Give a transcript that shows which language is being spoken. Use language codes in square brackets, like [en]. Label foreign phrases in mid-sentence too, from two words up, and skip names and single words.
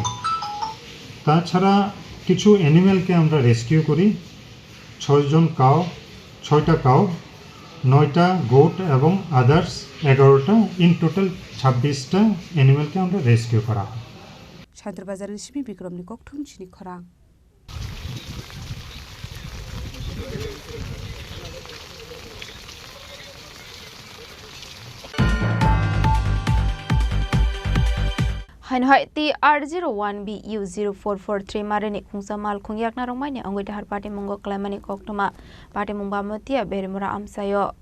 [bn] তাছাড়া কিছু অ্যানিম্যালকে আমরা রেস্কিউ করি। 6টা কাউ, 9টা গোট এবং আদার্স 11টা। [en] in total [bn] 26টা অ্যানিম্যালকে আমরা রেস্কিউ করা হয়। [trp] শান্তিরবাজারের সিমি বিক্রমনি ককঠুম চিনি খরাং। Hainhai TR01BU0443 marani khungsa mal khungyakna rongmaini angoi dahar party mongo klamani koktoma party mungba motia berimura amsayo